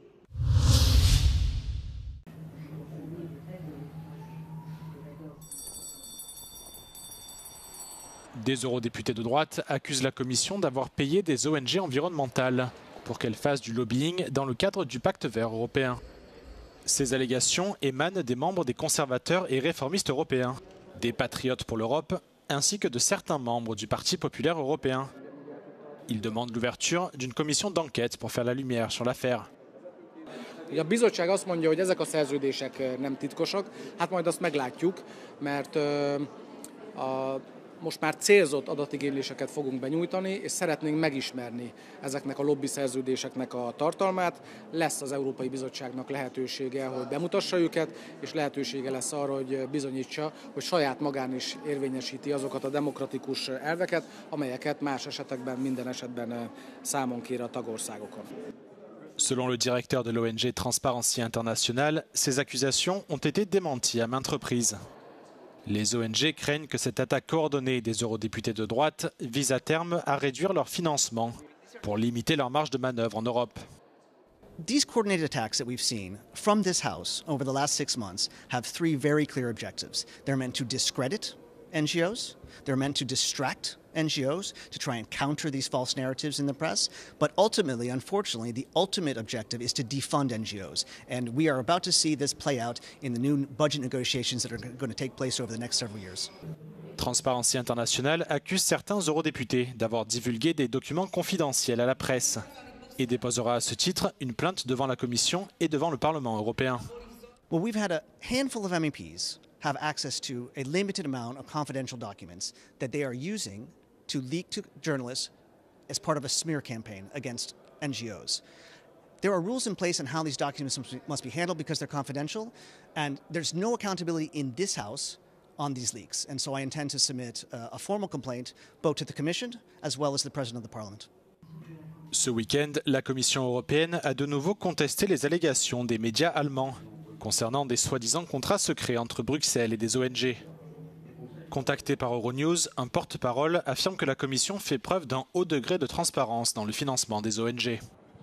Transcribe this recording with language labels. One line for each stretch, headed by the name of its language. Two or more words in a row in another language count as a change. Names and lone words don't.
French: Des eurodéputés de droite accusent la Commission d'avoir payé des ONG environnementales pour qu'elles fassent du lobbying dans le cadre du Pacte vert européen. Ces allégations émanent des membres des conservateurs et réformistes européens, des patriotes pour l'Europe, ainsi que de certains membres du Parti populaire européen. Ils demandent l'ouverture d'une commission d'enquête pour faire la lumière sur l'affaire.
Hungarian: A bizottság azt mondja, hogy ezek a szerződések nem titkosak, hát majd azt meglátjuk, mert most már célzott adatigényléseket fogunk benyújtani, és szeretnénk megismerni ezeknek a lobby szerződéseknek a tartalmát. Lesz az Európai Bizottságnak lehetősége, hogy bemutassa őket, és lehetősége lesz arra, hogy bizonyítsa, hogy saját magán is érvényesíti azokat a demokratikus elveket, amelyeket más esetekben, minden esetben számon kér a tagországokon.
French: Selon le directeur de l'ONG Transparency International, ces accusations ont été démenties à maintes reprises. Les ONG craignent que cette attaque coordonnée des eurodéputés de droite vise à terme à réduire leur financement pour limiter leur marge de manœuvre en Europe.
English: These coordinated attacks that we've seen from this House over the last 6 months have 3 very clear objectives. They're meant to discredit NGOs, they're meant to distract NGOs to try and counter these false narratives in the press, but ultimately, unfortunately, the ultimate objective is to defund NGOs. And we are about to see this play out in the new budget negotiations that are going to take place over the next several years.
French: Transparency International accuse certains eurodéputés d'avoir divulgué des documents confidentiels à la presse et déposera à ce titre une plainte devant la Commission et devant le Parlement européen.
English: Well, we've had a handful of MEPs have access to a limited amount of confidential documents that they are using to leak to journalists as part of a smear campaign against NGOs. There are rules in place on how these documents must be handled because they're confidential, and there's no accountability in this House on these leaks. And so I intend to submit a formal complaint both to the Commission as well as the President of the Parliament.
French: Ce week-end, la Commission européenne a de nouveau contesté les allégations des médias allemands concernant des soi-disant contrats secrets entre Bruxelles et des ONG. Contacté par Euronews, un porte-parole affirme que la Commission fait preuve d'un haut degré de transparence dans le financement des ONG.